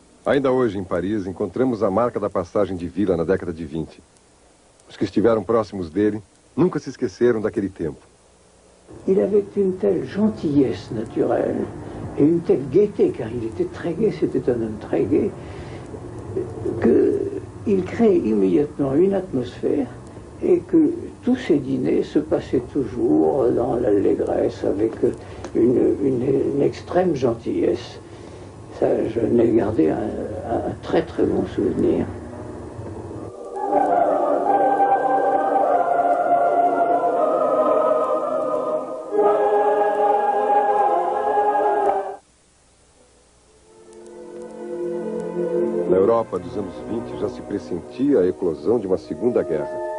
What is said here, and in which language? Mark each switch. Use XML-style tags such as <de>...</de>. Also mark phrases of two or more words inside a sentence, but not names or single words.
<pt>Ainda hoje, em Paris, encontramos a marca da passagem de Villa na década de 20. Os que estiveram próximos dele nunca se esqueceram daquele tempo.</pt> <fr>Il avait une telle gentillesse naturelle et une telle gaieté, car il était très gai, c'était un homme très gai, qu'il créait immédiatement une atmosphère et que tous ces dîners se passaient toujours dans l'allégresse avec une extrême gentillesse. Ça, je n'ai gardé un très très bon souvenir.</fr> <pt>Na Europa dos anos 20 já se pressentia a eclosão de uma segunda guerra.</pt>